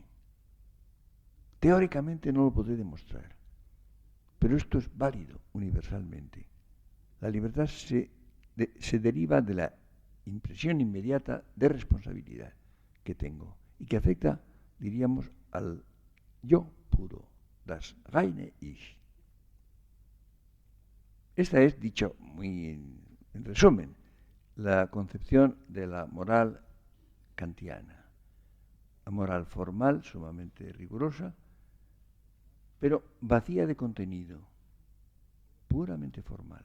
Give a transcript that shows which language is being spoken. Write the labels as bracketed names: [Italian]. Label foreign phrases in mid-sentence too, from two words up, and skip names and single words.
[Spanish] Teóricamente no lo podré demostrar, pero esto es válido universalmente. La libertad se deriva de la impresión inmediata de responsabilidad que tengo y que afecta, diríamos, al yo puro, [German] das reine Ich. [Spanish] Esta es, dicho muy en resumen, la concepción de la moral kantiana. La moral formal, sumamente rigurosa, pero vacía de contenido, puramente formal.